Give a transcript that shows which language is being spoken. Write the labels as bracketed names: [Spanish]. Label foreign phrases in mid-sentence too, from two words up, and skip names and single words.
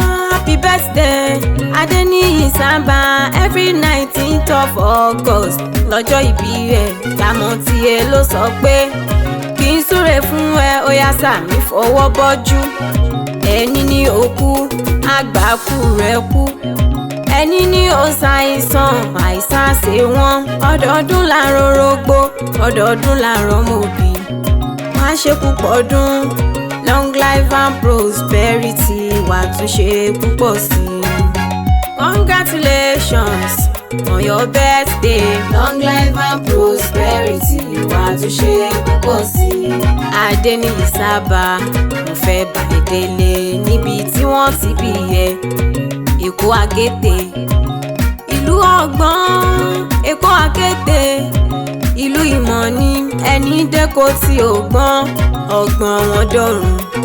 [English] Happy birthday, Adéníyì Sábà, every nineteenth of August. [Yoruba] Lọ́jọ́ ìbí rẹ̀, Dàmọ́ tiẹ̀ ló sọ pé kí n súre fún ẹ, ó yá sàmì fọwọ́ bọ́jú. Ẹni ní òkú, àgbákù rẹ̀ kú. Ẹni ní ó ṣàìsàn, àìsàn ṣe wọ́n. Ọdọọdún là ń rorógbó, ọdọọdún là ń rọmọbí. Má ṣe púpọ̀ ọdún, [English] long life and prosperity, [Yoruba] wà á tún ṣe púpọ̀ sí i. [English] Congratulations on your birthday. Long life and prosperity, [Yoruba] wà á tún ṣe púpọ̀ sí i. Adéníyì Sábà, mo fẹ́ bá ẹ délé níbi tí wọ́n ti bí ẹ. Èkó Àkété, ìlú ọgbọ́n. Èkó Àkété, ìlú ìmọ̀ ni ẹni dẹ́ko tí ò gbọ́n, ọgbọ́n wọn dọ̀run.